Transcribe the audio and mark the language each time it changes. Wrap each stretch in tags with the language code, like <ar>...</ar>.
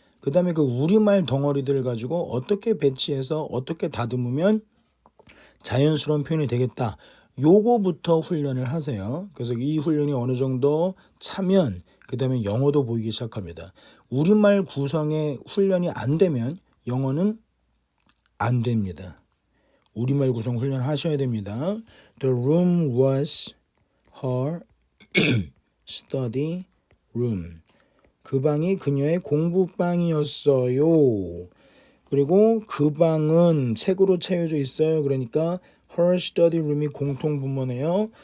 <ko>그 다음에 그 우리말 덩어리들을 가지고 어떻게 배치해서 어떻게 다듬으면 자연스러운 표현이 되겠다. 요거부터 훈련을 하세요. 그래서 이 훈련이 어느 정도 차면 그 다음에 영어도 보이기 시작합니다. 우리말 구성에 훈련이 안 되면 영어는 안 됩니다. 우리말 구성 훈련하셔야 됩니다.</ko> <en>The room was her study room.</en> <ko>그 방이 그녀의 공부방이었어요. 그리고 그 방은 책으로 채워져 있어요. 그러니까</ko> <en>her study room</en> <ko>이 공통분모네요.</ko>